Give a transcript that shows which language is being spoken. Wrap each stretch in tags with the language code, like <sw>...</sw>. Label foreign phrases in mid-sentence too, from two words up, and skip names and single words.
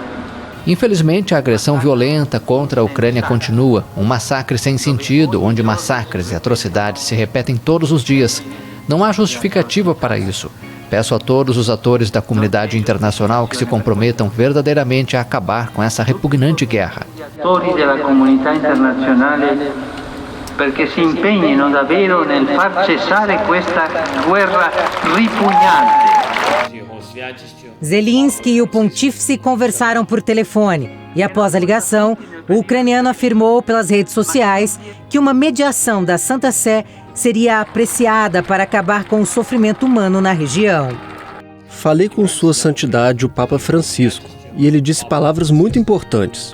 <pt>Infelizmente, a agressão violenta contra a Ucrânia continua. Um massacre sem sentido, onde massacres e atrocidades se repetem todos os dias. Não há justificativa para isso. Peço a todos os atores da comunidade internacional que se comprometam verdadeiramente a acabar com essa repugnante guerra.</pt> <it>Attori della comunità internazionale perché si impegnino davvero nel far cessare questa guerra ripugnante.</it> <pt>Zelensky e o pontífice conversaram por telefone e, após a ligação, o ucraniano afirmou pelas redes sociais que uma mediação da Santa Sé seria apreciada para acabar com o sofrimento humano na região. Falei com Sua Santidade o Papa Francisco e ele disse palavras muito importantes.</pt>